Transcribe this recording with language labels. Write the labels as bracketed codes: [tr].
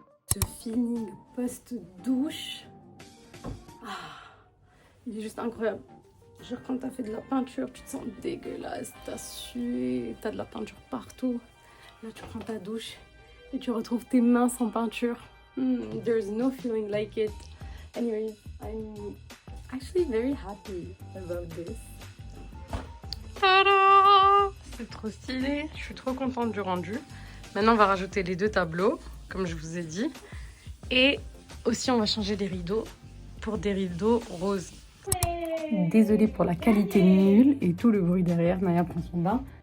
[fr] Ce feeling post-douche, il est juste incroyable. Genre quand t'as fait de la peinture, tu te sens dégueulasse, t'as sué, t'as de la peinture partout. Là tu prends ta douche et tu retrouves tes mains sans peinture. [en] There's no feeling like it. Anyway, I'm actually very happy about this. Tada! [fr] C'est trop stylé, je suis trop contente du rendu. Maintenant on va rajouter les 2 tableaux, comme je vous ai dit. Et aussi on va changer les rideaux pour des rideaux roses. Désolée pour la qualité nulle et tout le bruit derrière, Naya prend son bain.